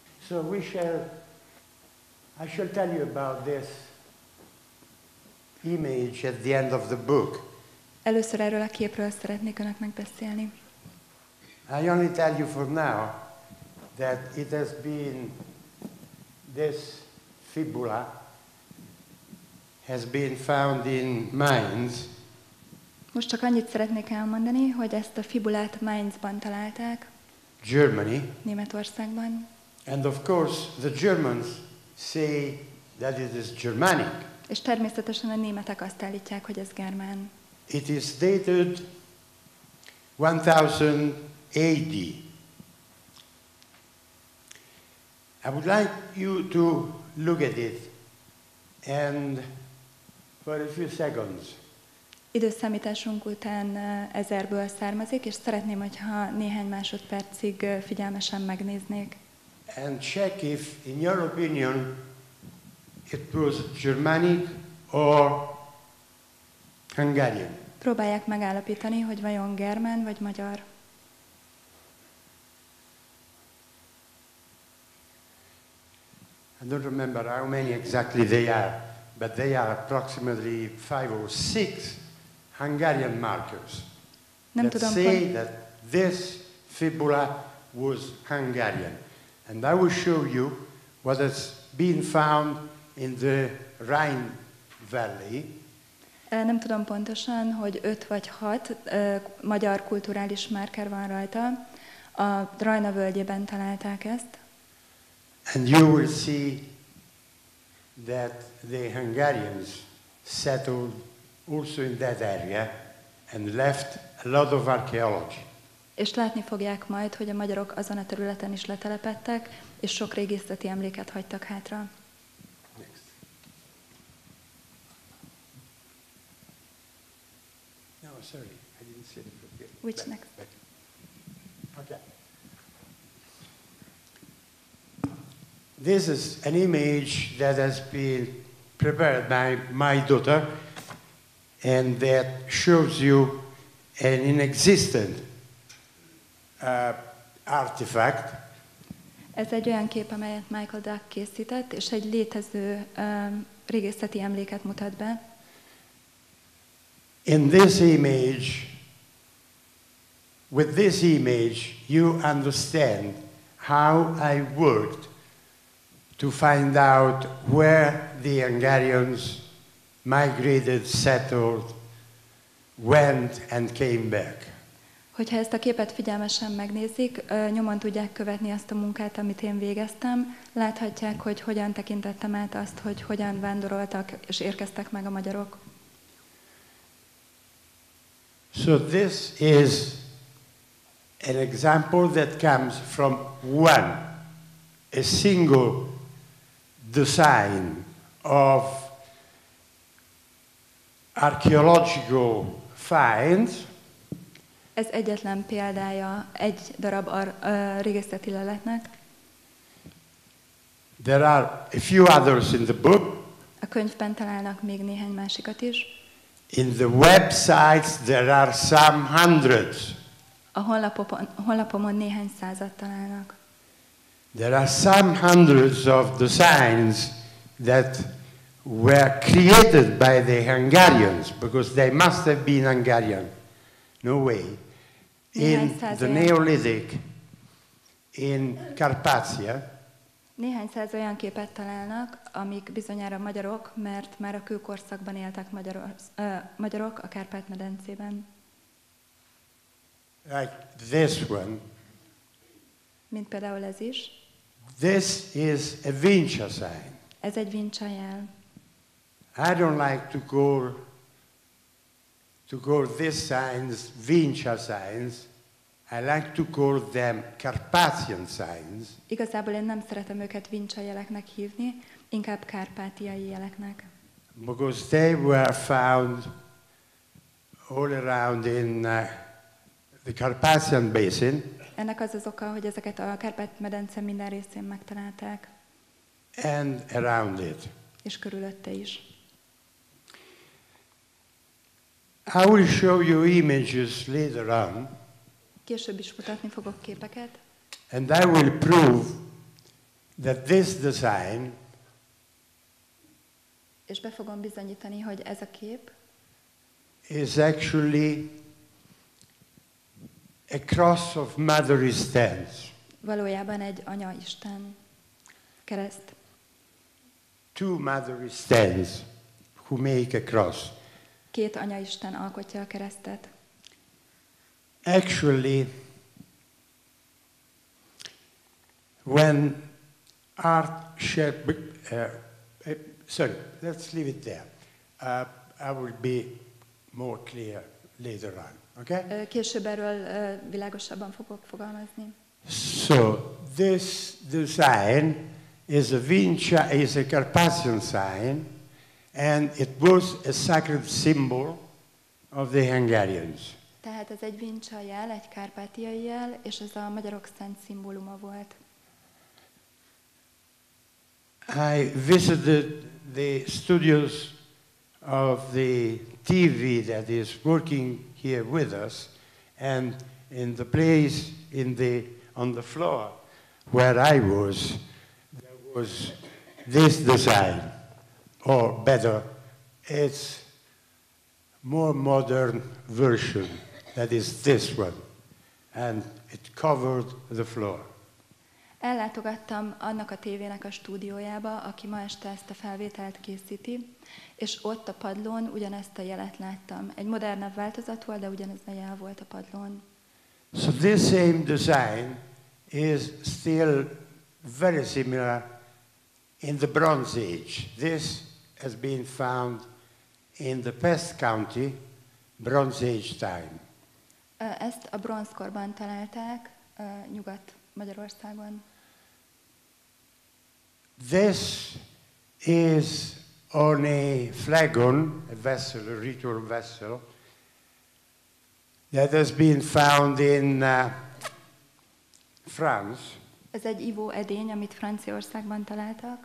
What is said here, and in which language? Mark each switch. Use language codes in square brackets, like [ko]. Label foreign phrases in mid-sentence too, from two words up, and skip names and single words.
[en] So I shall tell you about this image at the end of the book. [hu] Először erről a képről szeretnék önöknek beszélni. [en] I only tell you for now that it has been, this fibula has been found in mines. [hu] Most csak annyit szeretnék elmondani, hogy ezt a fibulát Mainzban találták. [en] Germany. [hu] Németországban. [en] And of course the Germans say that it is Germanic. [hu] És természetesen a németek azt állítják, hogy ez germán. [en] It is dated 1000 AD. I would like you to look at it and for a few seconds. [hu] Időszámításunk után 1000-ből származik, és szeretném, hogyha néhány másodpercig figyelmesen megnéznék. [en] And check if, in your opinion, it was Germanic or Hungarian. [hu] Próbálják megállapítani, hogy vajon germán vagy magyar. [en] I don't remember how many exactly they are, but they are approximately 5 or 6 Hungarian markers that say that this fibula was Hungarian. And I will show you what has been found in the Rhine Valley. [hu] Nem tudom pontosan, hogy 5 vagy 6 magyar kulturális márker van rajta. A Rajna völgyében találták ezt. [en] And you will see that the Hungarians settled also in that area and left a lot of archaeology. [hu] És látni fogják majd, hogy a magyarok azon a területen is letelepedtek, és sok régészeti emléket hagytak hátra. [en] Next. No, sorry, I didn't see it. Which next? Okay. This is an image that has been prepared by my daughter, and that shows you an inexistent artifact. [hu] Ez egy olyan kép, amelyet Michael Duck készített, és egy létező régészeti emléket mutat be. [en] In this image, with this image, you understand how I worked to find out where the Hungarians migrated, settled, went and came back. [hu] Hogyha ezt a képet figyelmesen megnézik, nyomon tudják követni azt a munkát, amit én végeztem. Láthatják, hogy hogyan tekintettem át azt, hogy hogyan vándoroltak és érkeztek meg a magyarok. [en] So this is an example that comes from a single design of archaeological finds. [hu] Ez egyetlen példája egy darab régészeti leletnek. [en] There are a few others in the book. [hu] A könyvben találnak még néhány másikat is. [en] In the websites there are some hundreds. [hu] A honlapomon néhány százat találnak. [en] There are some hundreds of designs that were created by the Hungarians, because they must have been Hungarian. No way. In the Neolithic, in Carpathia. [hu] Néhány száz olyan képet találnak, amik bizonyára magyarok, mert már a kőkorszakban éltek magyarok a Kárpát-medencében. [en] Like this one. [hu] Mint például ez is. [en] This is a Vincia sign. [hu] Ez egy Vincia jel. [en] I don't like to call these signs Vincia signs. I like to call them Carpathian signs. [hu] Igazából én nem szeretem őket Vincia jeleknek hívni, inkább kárpátiai jeleknek. [en] Because they were found all around in the Carpathian Basin. [hu] Ennek az az oka, hogy ezeket a Kárpát-medence minden részén megtalálták. [en] And around it. [hu] És körülötte is. [en] I will show you images later on. [hu] Később is mutatni fogok képeket. [en] And I will prove that this design [hu] és be fogom bizonyítani, hogy ez a kép [en] is actually a cross of Mother Stance. [hu] valójában egy Anya-Isten kereszt. [en] Two Mother Stance who make a cross. [hu] Két Anya-Isten alkotja a keresztet. [en] Actually, when sorry, let's leave it there. I will be more clear later on. Okay? [hu] Később erről világosabban fogok fogalmazni. [en] So this design is a Carpathian sign, and it was a sacred symbol of the Hungarians. [hu] Tehát ez egy vincsa jel, egy kárpátiai jel, és ez a magyarok szent szimbóluma volt. [en] I visited the studios of the TV that is working here with us, and in the place on the floor where I was, there was this design, or better, it's more modern version, that is this one, and it covered the floor. [hu] Ellátogattam annak a tévének a stúdiójába, aki ma este ezt a felvételt készíti, és ott a padlón ugyanezt a jelet láttam. Egy modernebb változat volt, de ugyanez a jel volt a padlón. [en] So this same design is still very similar in the Bronze Age. This has been found in the Pest County, Bronze Age time. [hu] Ezt a bronzkorban találták Nyugat-Magyarországon. [en] This is on a flagon, a vessel, a ritual vessel, that has been found in France. [hu] Ez egy ivó edény, amit Franciaországban találtak.